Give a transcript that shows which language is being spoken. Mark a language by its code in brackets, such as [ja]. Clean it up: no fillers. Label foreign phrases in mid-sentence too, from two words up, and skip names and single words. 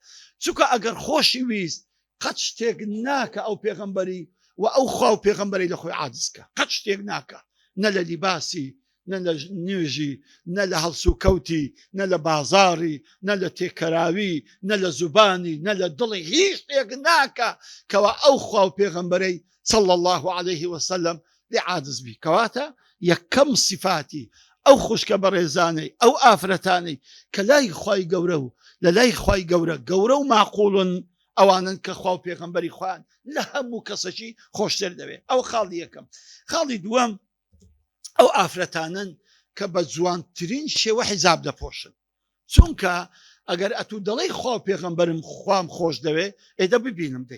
[ckb] چونکە ئەگەر خۆشی ویست قەت شتێک ناکە ئەو پێغەمبەری و ئەو خوا و پێغەمبەری لە خۆی عاجزکە، قەت شتێک ناکە، نە لە لیباسی، نە لە نوێژی نە لە هەڵسوکەوتی نە لە بازاری نە لە تێکەراوی نە لە زوبانی نە لە دڵی هیچ شتێک ناکە کەوا ئەو خوا و پێغەمبەرەی [ar] صلى الله عليه وسلم [ckb] لێ عاجز بی کەواتە یەکەم صفاتی ئەو خوشکە بەڕێزانەی ئەو ئافرەتانەی کە لای خوای گەورە و لە لای خوای گەورە و معقوڵن ئەوانن کە خوا و پێغەمبەری خوان لە هەموو کەسەکی خۆشتر دەوێت ئەو خاڵی یەکەم خاڵی دووەم ئەو ئافرەتانن کە بە جوانترین شێوە حیجاب دەپۆشن چونکە ئەگەر ئەتوو دەڵێی خوا و پێغەمبەرم خوام خۆش دەوێ ئێدە ببینم دەی